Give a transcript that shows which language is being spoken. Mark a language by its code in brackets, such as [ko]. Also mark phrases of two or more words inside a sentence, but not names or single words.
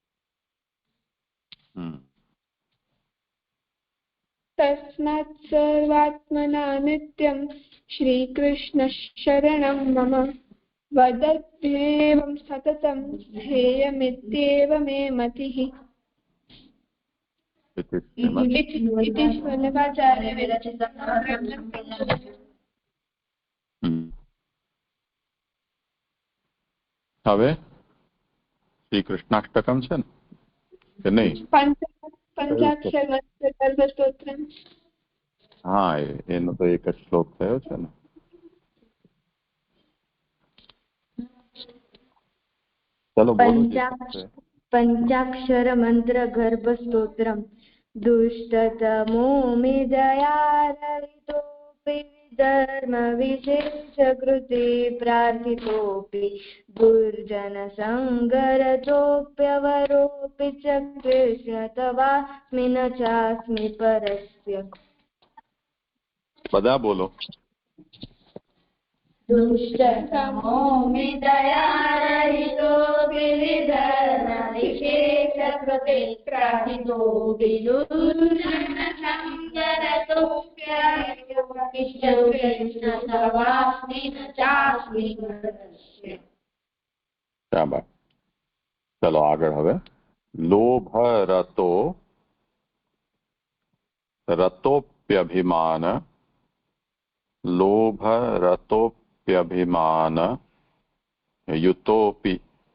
[sa] तस्मात् सर्वात्मना नित्यं श्रीकृष्ण शरणं मम वदत्येवं सततं ध्येयमित्येव मे मतिः। इति वल्लभाचार्य विरचितं। [gu] હવે શ્રી કૃષ્ણાષ્ટકમ છે ને કે નહીં? પંચાક્ષર મંત્ર ગર્ભસ્તોત્રમ। હા, એનો તો એક જ શ્લોક થયો છે ને। ચલો પંચાક્ષર મંત્ર ગર્ભસ્તોત્રમ। [sa] दुष्टतमो मिदयारहितोऽपि धर्म विशेष कृते प्रार्थितोऽपि दुर्जनसङ्गरतोऽप्यवरोऽपि च कृष्ण तवास्मि न चास्मि परस्य। [gu] બધા બોલો। [sa] दुष्टतमो मिदयारहितोऽपि धर्म विशेष कृते प्रार्थितोऽपि दुर्जनसङ्गरतोऽप्यवरोऽपि च कृष्ण तवास्मि न चास्मि परस्य। [gu] શાબાશ। ચલો આગળ હવે [sa] लोभ रतोप्यभिमान, लोभ रतोप्यभिमान युतोपि